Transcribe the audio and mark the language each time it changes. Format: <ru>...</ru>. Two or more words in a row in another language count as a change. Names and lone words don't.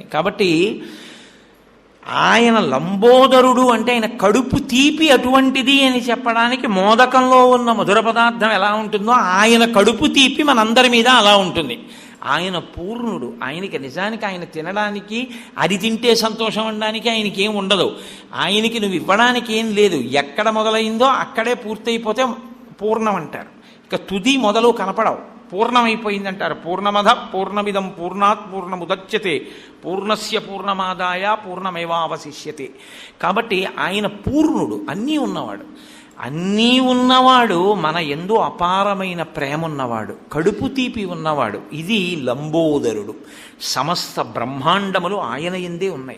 <te>కాబట్టి ఆయన లంబోదరుడు అంటే ఆయన కడుపు తీపి అటువంటిది అని చెప్పడానికి మోదకంలో ఉన్న మధుర పదార్థం ఎలా ఉంటుందో ఆయన కడుపు తీపి మనందరి మీద అలా ఉంటుంది. ఆయన పూర్ణుడు. ఆయనకి నిజానికి ఆయన తినడానికి, అది తింటే సంతోషం అనడానికి ఆయనకి ఏం ఉండదు. ఆయనకి నువ్వు ఇవ్వడానికి ఏం లేదు. ఎక్కడ మొదలైందో అక్కడే పూర్తయిపోతే పూర్ణం అంటారు. ఇక తుది మొదలు కనపడవు, పూర్ణమైపోయిందంటారు.</te> <sa>పూర్ణమద పూర్ణమిదం పూర్ణాత్ పూర్ణముదచ్యతే పూర్ణస్య పూర్ణమాదాయ పూర్ణమేవావశిష్యతే.</sa> <te>కాబట్టి ఆయన పూర్ణుడు, అన్నీ ఉన్నవాడు. అన్నీ ఉన్నవాడు, మన యందు అపారమైన ప్రేమ ఉన్నవాడు, కడుపు తీపి ఉన్నవాడు. ఇది లంబోదరుడు. సమస్త బ్రహ్మాండములు ఆయన యందే ఉన్నాయి.</te>